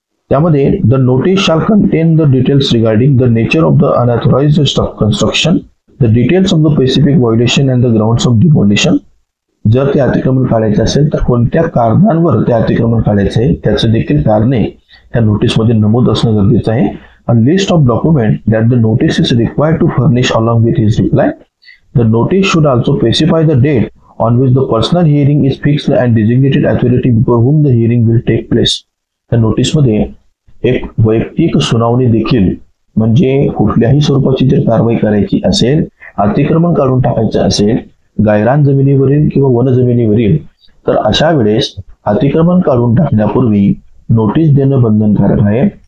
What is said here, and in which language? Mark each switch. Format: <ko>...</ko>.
<mr>त्यामध्ये</mr> <en>The notice shall contain the details regarding the nature of the unauthorised construction, the details of the specific violation and the grounds of demolition.</en> <mr>जर ते अतिक्रमण काढायचे असेल तर कोणत्या कारणांवर ते अतिक्रमण काढायचे आहे त्याचं देखील कारणे त्या नोटीसमध्ये नमूद असणं गरजेचं आहे.</mr> <en>A list of documents that the notice is required to furnish along with his reply. The notice should also specify the date on which the personal hearing is fixed and designated authority before whom the hearing will take place.</en> <mr>त्या नोटीसमध्ये एक वैयक्तिक सुनावणी देखील म्हणजे कुठल्याही स्वरूपाची जर कारवाई करायची असेल, अतिक्रमण काढून टाकायचं असेल गायरान जमिनीवरील किंवा वन जमिनीवरील तर अशा वेळेस अतिक्रमण काढून टाकण्यापूर्वी नोटीस देणं बंधनकारक आहे.</mr>